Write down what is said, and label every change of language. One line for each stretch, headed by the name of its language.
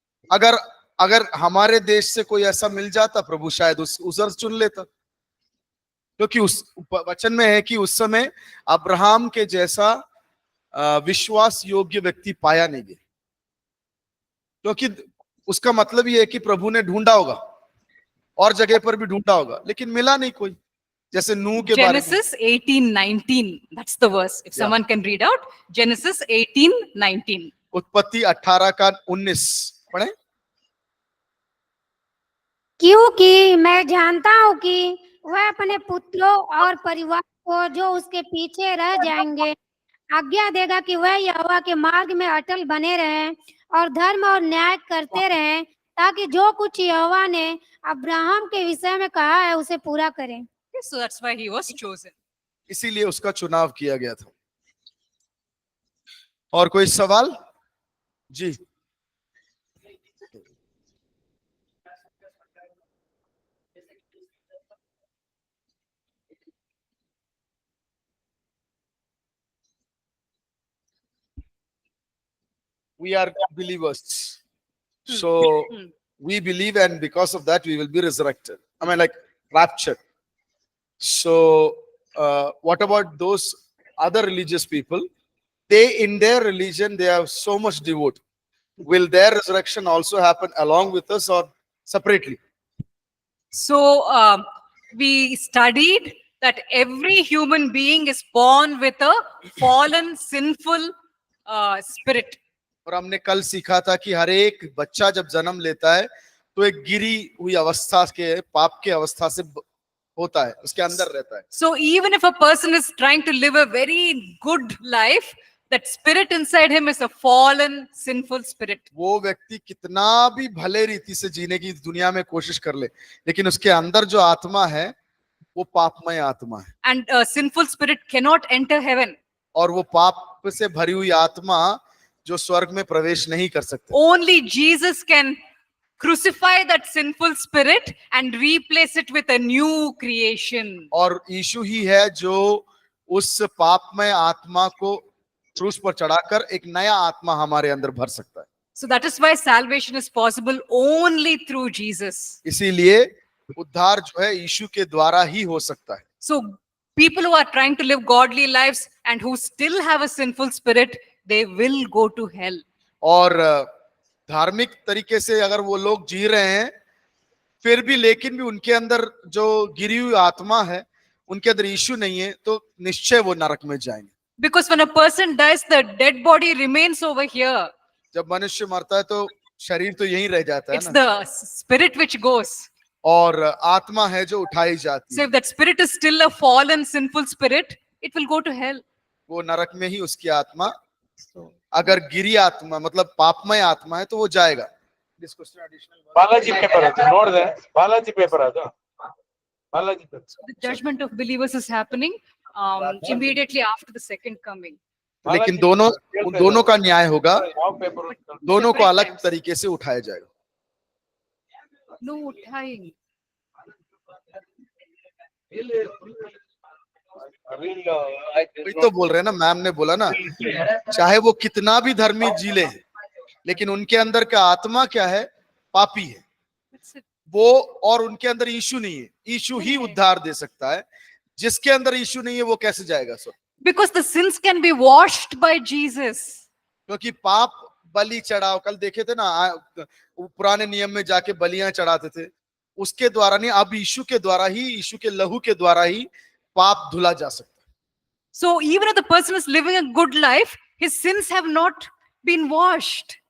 Hindi: अगर हमारे देश से कोई ऐसा मिल जाता प्रभु, शायद उधर चुन लेता, क्योंकि उस वचन में है कि उस समय अब्राहम के जैसा विश्वास योग्य व्यक्ति पाया नहीं गया। क्योंकि उसका मतलब ये है कि प्रभु ने ढूंढा होगा और जगह पर भी ढूंढा होगा, लेकिन मिला नहीं कोई। जैसे नूह के बारे में
English: Genesis 18:19, that's the verse. If someone can read out Genesis 18:19.
Hindi: उत्पत्ति 18 का 19 पढ़े। क्योंकि मैं जानता हूँ कि वह अपने पुत्रों और परिवार को जो उसके पीछे रह जाएंगे आज्ञा देगा कि वह यहोवा के मार्ग में अटल बने रहें और धर्म और न्याय करते रहें, ताकि जो कुछ यहोवा ने अब्राहम के विषय में कहा है उसे पूरा करें।
English: So that's why he was chosen.
Hindi: इसीलिए उसका चुनाव किया गया था। और कोई सवाल?
English: जी, we are believers, so we believe, and because of that we will be resurrected, I mean like raptured. So what about those other religious people? They, in their religion, they have so much devote. Will their resurrection also happen along with us or separately? So we studied that every human being is born with a fallen, sinful spirit.
Hindi: और हमने कल सीखा था कि हर एक बच्चा जब जन्म लेता है तो एक गिरी हुई अवस्था के, पाप के अवस्था से होता है, उसके अंदर रहता है।
English: So even if a person is trying to live a very good life, that spirit inside him is a fallen, sinful spirit.
Hindi: वो व्यक्ति कितना भी भले रीति से जीने की दुनिया में कोशिश कर ले, लेकिन उसके अंदर जो आत्मा है वो पापमय आत्मा है।
English: And a sinful spirit cannot enter heaven.
Hindi: और वो पाप से भरी हुई आत्मा जो स्वर्ग में प्रवेश नहीं कर सकते।
English: Only Jesus can crucify that sinful spirit and replace it with a new creation.
Hindi: और यीशु ही है जो उस पापमय आत्मा को क्रूस पर चढ़ाकर एक नया आत्मा हमारे अंदर भर सकता है।
English: So that is why salvation is possible only through Jesus.
Hindi: इसीलिए उद्धार जो है यीशु के द्वारा ही हो सकता है।
English: So people who are trying to live godly lives and who still have a sinful spirit, they will go to hell.
Hindi: और धार्मिक तरीके से अगर वो लोग जी रहे हैं फिर भी, लेकिन भी उनके अंदर जो गिरी हुई आत्मा है, उनके अंदर यीशु नहीं है, तो निश्चय वो नरक में जाएंगे।
English: Because when a person dies, the dead body remains over here.
Hindi: जब मनुष्य मरता है तो शरीर तो यहीं रह जाता है
English: It's
Hindi: ना,
English: the spirit which goes.
Hindi: और आत्मा है जो उठाई जाती
English: So
Hindi: है।
English: if that spirit is still a fallen, sinful spirit, it will go to hell.
Hindi: वो नरक में ही उसकी आत्मा, अगर गिरी आत्मा मतलब पापमय आत्मा है तो वो जाएगा।
Kannada: ಬಾಲಾಜಿ ಪೇಪರ್ ಅದು ನೋಡಿದೆ, ಬಾಲಾಜಿ ಪೇಪರ್ ಅದು, Balaji paper.
English: The judgment of believers is happening immediately after the second coming.
Hindi: लेकिन दोनों का न्याय होगा,
Kannada: ಯಾವ ಪೇಪರ್?
Hindi: दोनों को
English: Separate
Hindi: अलग
English: times.
Hindi: तरीके से उठाया जाएगा।
English: No uthaying.
Hindi: वही तो बोल रहे हैं ना, मैम ने बोला ना, चाहे वो कितना भी धर्मी जी ले, लेकिन उनके अंदर का आत्मा क्या है, पापी है
English: That's it.
Hindi: वो, और उनके अंदर यीशु नहीं है। यीशु ही उद्धार दे सकता है, जिसके अंदर यीशु नहीं है वो कैसे जाएगा sir?
English: Because the sins can be washed by Jesus.
Hindi: क्योंकि पाप बलि चढ़ाओ, कल देखे थे ना, पुराने नियम में जाके बलियां चढ़ाते थे, उसके द्वारा नहीं, अब यीशु के द्वारा ही, यीशु के लहू के द्वारा ही पाप धुला जा सकता है।
English: So even if the person is living a good life, his sins have not been washed.